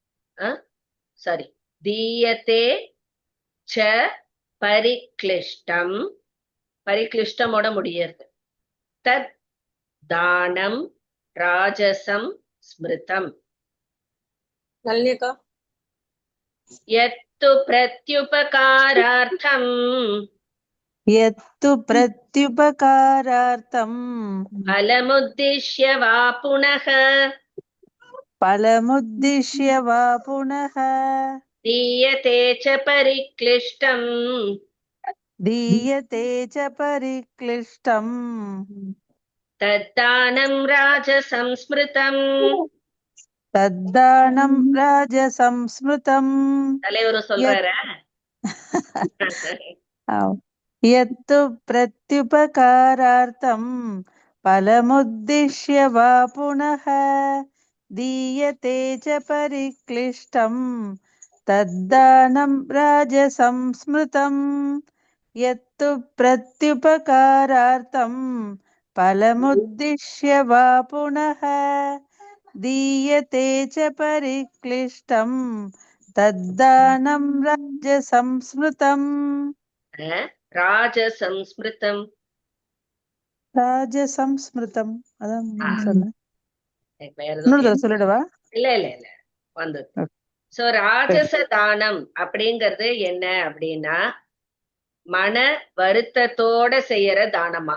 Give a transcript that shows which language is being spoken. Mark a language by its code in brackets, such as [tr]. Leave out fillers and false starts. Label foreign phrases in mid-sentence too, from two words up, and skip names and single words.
[sa] दीयते च परिक्लिष्टम्, [ta] பரிக்ளிஷ்டமோட முடியறது, [sa] तद् दानं राजसं स्मृतम्. [ta] நளினிகா, [sa] यत्तु प्रत्युपकारार्थम् यत्तु प्रत्युपकारार्थं फलमुद्दिश्य वा पुनः फलमुद्दिश्य वा पुनः दीयते च परिक्लिष्टम् दीयते च परिक्लिष्टम् तद्दानं राजसंस्मृतम्. तद्दानं राजसंस्मृतम्. [ta] தலைவர் சொல்றாரா? [sa] यत्तु प्रत्युपकारार्थं फलमुद्दिश्य वा पुनः दीयते च परिक्लिष्टं तद्दानं राजसंस्मृतम्. यत्तु प्रत्युपकारार्थं फलमुद्दिश्य वा पुनः दीयते च परिक्लिष्टं तद्दानं राजसंस्मृतम्. ராஜசம்ஸ்மிருதம், [ta] ராஜசம்ஸ்மிருதம் அதான் சொன்னேன். சொல்லிடுவா? இல்ல இல்ல இல்ல வந்து. சோ [sa] राजस दानम् [ta] அப்படிங்கிறது என்ன அப்படின்னா மன வருத்தத்தோட செய்யற தானமா.